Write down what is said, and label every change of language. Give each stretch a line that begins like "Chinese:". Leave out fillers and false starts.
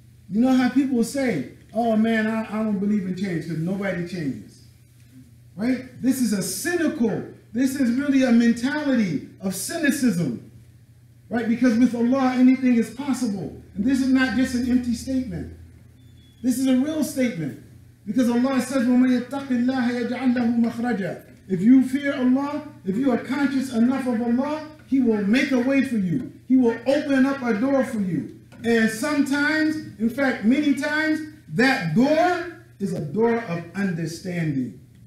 English: You know how people say, oh man, I don't believe in change because nobody changes, right? This is a cynical, this is really a mentality of cynicism, right? Because with Allah, anything is possible. And this is not just an empty statement. This is a real statement. Because Allah says,
Arabic: وَمَن يَتَّقِ اللَّهَ يَجْعَلْ لَهُ مَخْرَجًا.
English: If you fear Allah, if you are conscious enough of Allah, He will make a way for you. He will open up a door for you. And sometimes, in fact, many times, that door is a door of understanding.